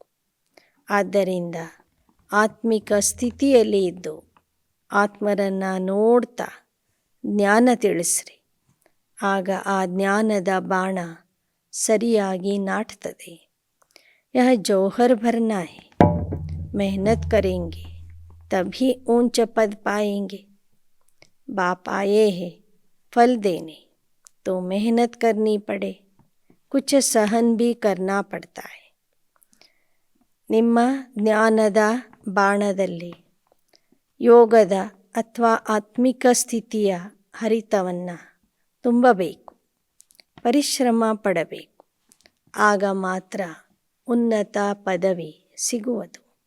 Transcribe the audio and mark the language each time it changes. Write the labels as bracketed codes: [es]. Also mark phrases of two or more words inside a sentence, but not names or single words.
[kn] ಆದ್ದರಿಂದ ಆತ್ಮಿಕ ಸ್ಥಿತಿಯಲ್ಲಿ ಇದ್ದು ಆತ್ಮರನ್ನು ನೋಡ್ತಾ ಜ್ಞಾನ ತಿಳಿಸ್ರಿ. ಆಗ ಆ ಜ್ಞಾನದ ಬಾಣ ಸರಿಯಾಗಿ ನಾಟ್ತದೆ. [hi] यह जौहर भरना है. मेहनत करेंगे तभी ऊंच पद पाएंगे. बाप आए हैं फल देने, तो मेहनत करनी पड़े. कुछ सहन भी करना पड़ता है. [kn] ನಿಮ್ಮ ಜ್ಞಾನದ ಬಾಣದಲ್ಲಿ ಯೋಗದ ಅಥವಾ ಆತ್ಮಿಕ ಸ್ಥಿತಿಯ ಹರಿತವನ್ನು ತುಂಬಬೇಕು. ಪರಿಶ್ರಮ ಪಡಬೇಕು. ಆಗ ಮಾತ್ರ ಉನ್ನತ ಪದವಿ ಸಿಗುವುದು.